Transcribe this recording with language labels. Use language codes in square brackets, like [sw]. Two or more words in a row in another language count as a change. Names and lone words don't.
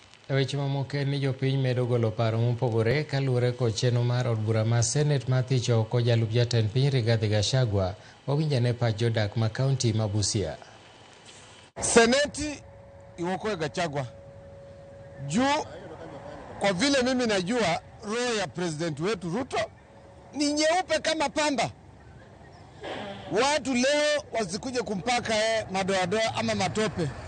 [luo] Weche mamoko ni jopiny medo golo paro mopogore kalure kod chenro mar od bura mar Senate ma thicho oko jalup jatend piny Rigathi Gachagua owinjane pach jodak ma kaunti ma BUSIA. Seneti iwokoe [sw] Gachagua juu kwa vile mimi najua roho ya president wetu Ruto ni nyeupe kama pamba. Watu leo wasikuje kumpaka madoadoa ama matope.